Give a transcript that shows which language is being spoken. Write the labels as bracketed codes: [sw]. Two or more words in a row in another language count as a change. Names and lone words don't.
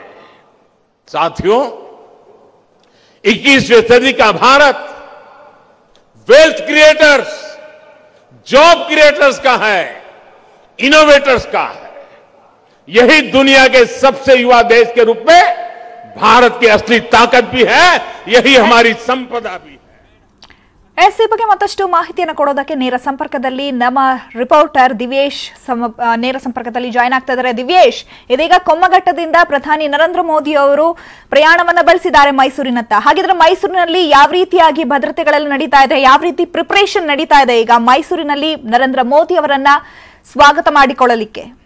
[hi] साथियों, 21वीं सदी का भारत [en] wealth creators, job creators [hi] का है, इनोवेटर्स का है। यही दुनिया के सबसे युवा देश के रूप में भारत की असली ताकत भी है, यही हमारी संपदा भी है। [kn] ಎಸ್ ಈ ಬಗ್ಗೆ ಮತ್ತಷ್ಟು ಮಾಹಿತಿಯನ್ನು ಕೊಡೋದಕ್ಕೆ ನೇರ ಸಂಪರ್ಕದಲ್ಲಿ ನಮ್ಮ ರಿಪೋರ್ಟರ್ ದಿವ್ಯೇಶ್ ನೇರ ಸಂಪರ್ಕದಲ್ಲಿ ಜಾಯ್ನ್ ಆಗ್ತಾ ಇದ್ದಾರೆ. ದಿವ್ಯೇಶ್, ಇದೀಗ ಕೊಮ್ಮಘಟ್ಟದಿಂದ ಪ್ರಧಾನಿ ನರೇಂದ್ರ ಮೋದಿ ಅವರು ಪ್ರಯಾಣವನ್ನ ಬೆಳೆಸಿದ್ದಾರೆ ಮೈಸೂರಿನತ್ತ. ಹಾಗಿದ್ರೆ ಮೈಸೂರಿನಲ್ಲಿ ಯಾವ ರೀತಿಯಾಗಿ ಭದ್ರತೆಗಳೆಲ್ಲ ನಡೀತಾ ಇದೆ, ಯಾವ ರೀತಿ ಪ್ರಿಪರೇಷನ್ ನಡೀತಾ ಇದೆ ಈಗ ಮೈಸೂರಿನಲ್ಲಿ ನರೇಂದ್ರ ಮೋದಿ ಅವರನ್ನ ಸ್ವಾಗತ ಮಾಡಿಕೊಳ್ಳಲಿಕ್ಕೆ?